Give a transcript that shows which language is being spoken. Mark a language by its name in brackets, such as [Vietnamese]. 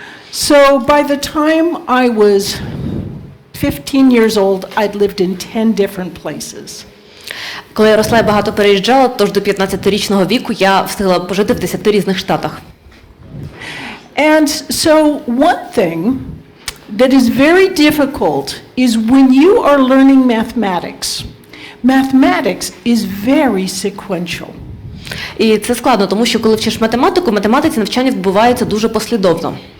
[English] So by the time I was 15 years old, I'd lived in 10 different places. [Ukrainian] Коли я росла, я багато переїжджала, тож до 15-річного віку я встигла пожити в 10 різних штатах. [English] And so one thing that is very difficult is when you are learning mathematics. Mathematics is very sequential. [Ukrainian] І це складно, тому що коли вчиш математику, в математиці навчання відбувається дуже послідовно.